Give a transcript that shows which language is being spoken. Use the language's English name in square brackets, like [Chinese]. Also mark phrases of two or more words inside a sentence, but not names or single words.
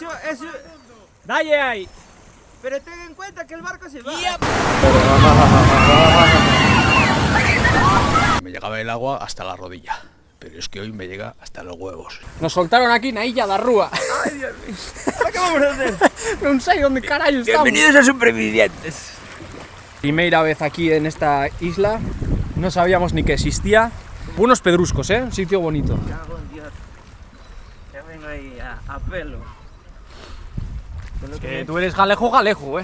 [Spanish] ¡Dale ahí! Pero ten en cuenta que el barco se va. Me llegaba el agua hasta la rodilla, pero es que hoy me llega hasta los huevos. Nos soltaron aquí na Illa da Rúa. Ay, Dios mío. ¿Qué vamos a hacer? [Galician] Non sei onde carallo estamos. [Spanish] Bienvenidos a Supervivientes. [Galician] Primeira vez [Spanish] aquí en esta isla. No sabíamos ni que existía. Unos pedruscos, ¿eh? Un sitio bonito. Cago en Dios. Ya vengo ahí a pelo. Que tú eres galejo, ¿eh?